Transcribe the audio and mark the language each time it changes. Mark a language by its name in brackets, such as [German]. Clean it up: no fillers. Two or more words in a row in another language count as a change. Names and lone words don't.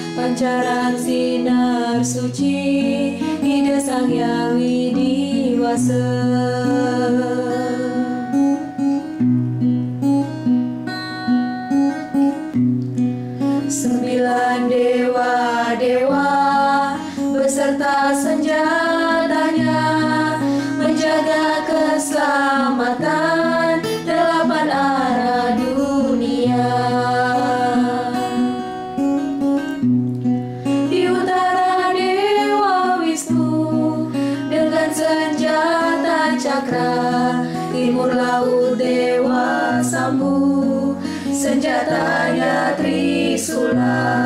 [Indonesian] pancaran sinar suci ide Sang Hyang Widiwasa. Sembilan dewa-dewa beserta senjatanya menjaga keselamatan delapan arah dunia. Di utara Dewa Wisnu dengan senjata cakra, timur laut Dewa Sambu senjatanya Trisula.